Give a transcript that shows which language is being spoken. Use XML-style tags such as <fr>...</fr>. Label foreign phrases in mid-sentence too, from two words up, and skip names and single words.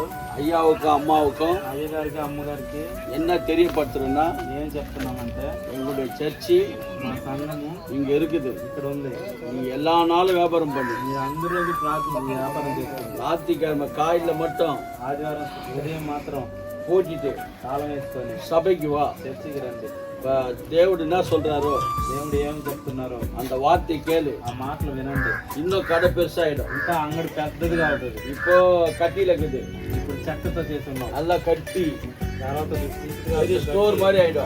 <ta>ஐயாவுக்கு அம்மாவுக்கு,</ta> <te>అయ్యగారికి అమ్మగారికి</te> <ta>என்ன தெரியப்படுத்துறேன்னா,</ta> <te>ఏం చెప్తున్నామంటే</te> <ta>எங்களுடைய சர்ச்சி,</ta> <te>మా సంఘము</te> <ta>இங்க இருக்குது,</ta> <te>ఇక్కడ ఉంది.</te> <ta>நீ எல்லா நாளும் வியாபாரம் பண்ணு,</ta> <te>మీరు అందరూ వ్యాపారం చేస్తారు.</te> <ta>ஞாயிற்றுக்கிழமை காலையில மட்டும்,</ta> <te>ఆదివారం ఉదయం మాత్రం போட்டிட்டு తాళం వేసుకొని సభకి వా, చర్చికి రండి.</te> <ta>దేవుడు என்ன சொல்றாரோ,</ta> <te>దేవుడు ఏమి చెప్తున్నారో</te> <ta>அந்த வார்த்தை கேளு,</ta> <te>ఆ మాటలు వినండి.</te> <ta>இன்னும் கடை பெருசாயிடும்,</ta> <te>ఇంకా అంగడి పెద్దదిగా అవుతుంది.</te> <ta>இப்போ கட்டில இருக்குது,</ta> <te>ఇప్పుడు చెక్కతో చేసి ఉన్నాం.</te> <ta>நல்லா கட்டி</ta> <te>తర్వాత ఇది</te> <ta>స్టోర్ மாதிரி ஆயிடும்.</ta>